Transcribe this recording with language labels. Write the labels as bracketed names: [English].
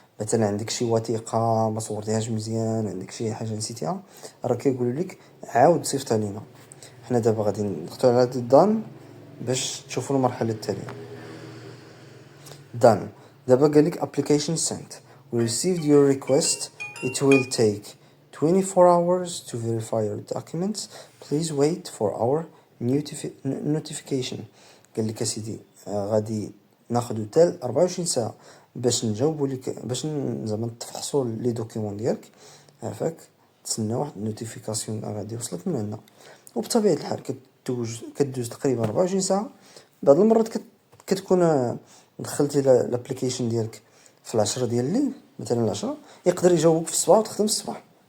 [Arabic] مثلا عندك شي وثيقه ما صورتيهاش مزيان، عندك شي حاجه نسيتيها، راه كيقولوا لك عاود صيفطها لينا. حنا دابا غادي نختار على هاد الدان باش تشوفوا المرحله التاليه. done. دابا قالك [English] application sent. We received your request. It will take 24 hours to verify your documents. Please wait for our notification. [Arabic] قالك اسيدي غادي ناخدو تال 24 ساعة باش نجاوبو لك، باش زعما تفحصو لي دوكيمون ديالك، عافاك تسنى واحد النوتيفيكاسيون غادي يوصلك من عندنا. وبطبيعة الحال كدوز تقريبا 24 ساعة. بعض المرات كتكون دخلتي لابليكيشن ديالك في 10 ديال الليل مثلا، 10 يقدر يجاوبك في الصباح وتخدم في الصباح.